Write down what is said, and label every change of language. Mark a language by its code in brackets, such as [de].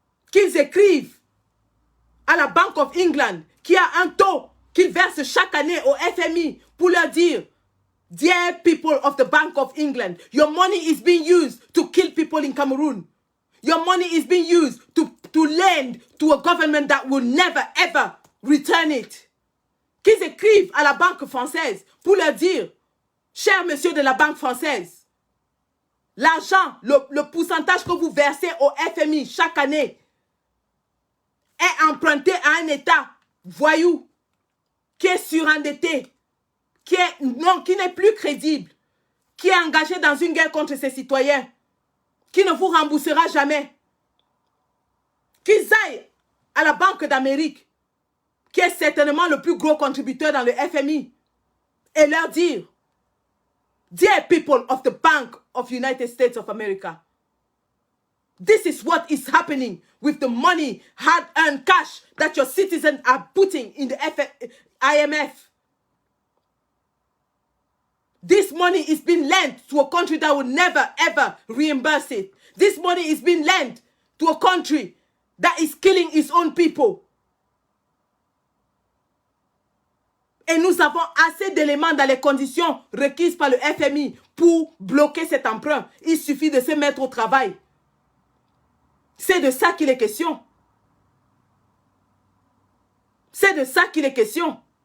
[fr] Qu'ils écrivent à la Bank of England, qui a un taux qu'ils versent chaque année au FMI, pour leur dire, [en] Dear people of the Bank of England, your money is being used to kill people in Cameroon. Your money is being used to lend to a government that will never ever return it. [fr] Qu'ils écrivent à la Banque française pour leur dire, cher monsieur de la Banque française, l'argent, le pourcentage que vous versez au FMI chaque année est emprunté à un État voyou, qui est surendetté, qui n'est plus crédible, qui est engagé dans une guerre contre ses citoyens, qui ne vous remboursera jamais. Qu'ils aillent à la Banque d'Amérique, qui est certainement le plus gros contributeur dans le FMI, et leur dire, [en] Dear people of the Bank of United States of America, this is what is happening with the money, hard-earned cash that your citizens are putting in the IMF. This money is being lent to a country that will never ever reimburse it. This money is being lent to a country that is killing its own people. [fr] Et nous avons assez d'éléments dans les conditions requises par le FMI pour bloquer cet emprunt. Il suffit de se mettre au travail. C'est de ça qu'il est question. C'est de ça qu'il est question.